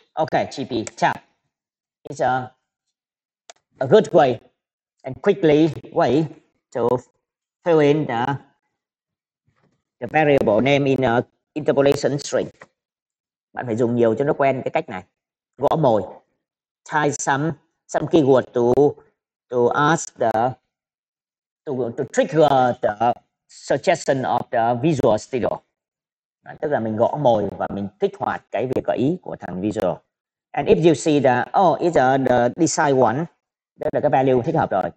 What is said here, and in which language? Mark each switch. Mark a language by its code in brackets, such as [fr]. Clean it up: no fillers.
[en] Okay, GP tab is a good way and quickly way to fill in the variable name in a interpolation string. [vi] Bạn phải dùng nhiều cho nó quen cái cách này. Gõ mồi. [en] Type some keyword to ask to trigger the suggestion of the Visual Studio. [vi] Tức là mình gõ mồi và mình kích hoạt cái việc gợi ý của thằng Visual. [en] And if you see that it's the design one, [vi] đó là cái value thích hợp rồi.